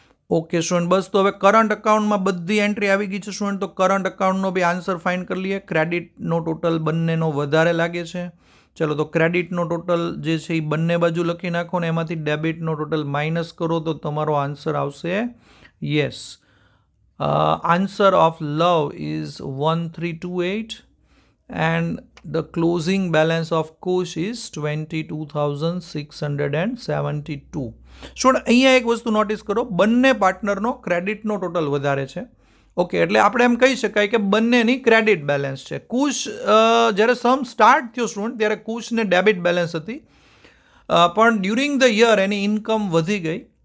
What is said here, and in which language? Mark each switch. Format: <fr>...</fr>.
<gu>Okay student, બસ તો હવે current અકાઉન્ટમાં બધી એન્ટ્રી આવી ગઈ છે સ્ટુડન્ટ. તો કરંટ અકાઉન્ટનો બી આન્સર ફાઇન્ડ કરી લઈએ. ક્રેડિટનો ટોટલ બંનેનો વધારે લાગે છે. ચલો તો ક્રેડિટનો ટોટલ જે છે એ બંને બાજુ લખી નાખો, ને એમાંથી ડેબિટનો ટોટલ માઇનસ કરો તો તમારો આન્સર આવશે yes.</gu> <en>Answer of Luv is 1328 and the closing balance of Kush is 22,672.</en> <gu>Student અહીંયા એક વસ્તુ નોટિસ કરો, બંને પાર્ટનરનો ક્રેડિટનો ટોટલ વધારે છે. ઓકે, એટલે આપણે એમ કહી શકાય કે બંનેની ક્રેડિટ બેલેન્સ છે. કુશ જ્યારે સમ સ્ટાર્ટ થયો સ્ટુડન્ટ ત્યારે કુશને ડેબિટ બેલેન્સ હતી, પણ during the year any income વધી ગઈ</gu>